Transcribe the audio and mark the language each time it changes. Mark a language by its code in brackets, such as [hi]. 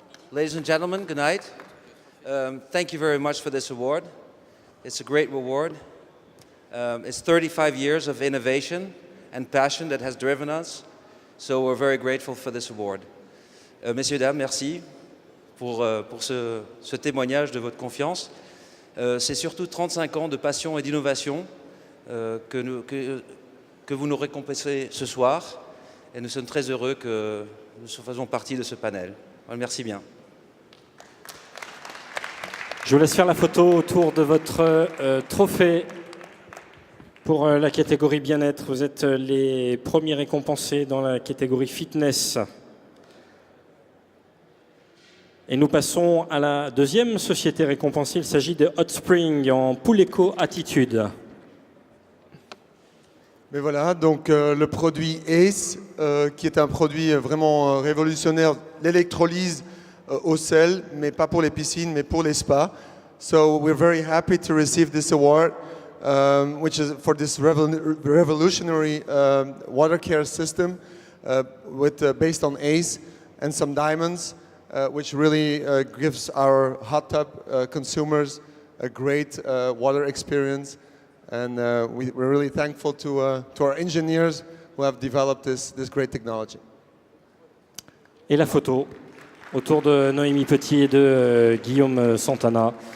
[en] Ladies and gentlemen, good night. Thank you very much for this award. It's a great reward. It's 35 years of innovation and passion that has driven us. So we're very grateful for this award. [fr] Messieurs, dames, merci pour ce témoignage de votre confiance. C'est surtout 35 ans de passion et d'innovation que vous nous récompensez ce soir. Et nous sommes très heureux que nous faisons partie de ce panel. Merci bien. Je vous laisse faire la photo autour de votre trophée pour la catégorie bien-être. Vous êtes les premiers récompensés dans la catégorie fitness. Et nous passons à la deuxième société récompensée. Il s'agit de Hot Spring en Pool Eco Attitude. Mais voilà, donc le produit ACE, qui est un produit vraiment révolutionnaire, l'électrolyse au sel, mais pas pour les piscines, mais pour les spas. [en] So we're very happy to receive this award, which is for this revolutionary water care system based on ACE and some diamonds, which really gives our hot tub consumers a great water experience. And we're really thankful to our engineers who have developed this great technology. [fr] Et la photo autour de Noémie Petit et de Guillaume Santana.